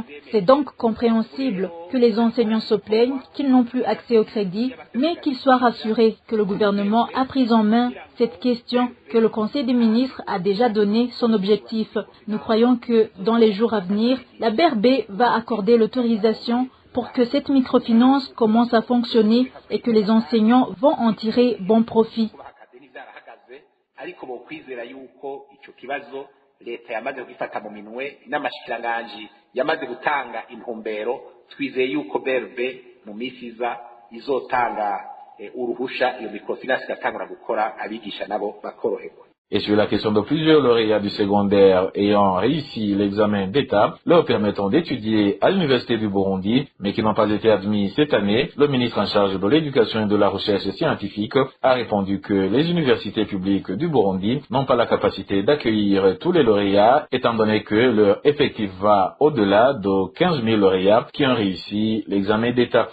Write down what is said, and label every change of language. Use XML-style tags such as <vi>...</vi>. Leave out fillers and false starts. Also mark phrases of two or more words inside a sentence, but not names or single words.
<fr>C'est donc compréhensible que les enseignants se plaignent qu'ils n'ont plus accès au crédit, mais qu'ils soient rassurés que le gouvernement a pris en main cette question, que le Conseil des ministres a déjà donné son objectif. Nous croyons que dans les jours à venir, la BRB va accorder l'autorisation pour que cette microfinance commence à fonctionner et que les enseignants vont en tirer bon profit.</fr> <rn>leta yamaze kugifata mu minwe n'amashikiranganji yamaze gutanga intumbero twizeye yuko BRB mu misi iza izotanga uruhusha iyo microfinance igatangura gukora abigisha nabo bakoroherwa.</rn> <fr>Et sur la question de plusieurs lauréats du secondaire ayant réussi l'examen d'État, leur permettant d'étudier à l'Université du Burundi, mais qui n'ont pas été admis cette année, le ministre en charge de l'éducation et de la recherche scientifique a répondu que les universités publiques du Burundi n'ont pas la capacité d'accueillir tous les lauréats, étant donné que leur effectif va au-delà de 15 000 lauréats qui ont réussi l'examen d'État.</fr>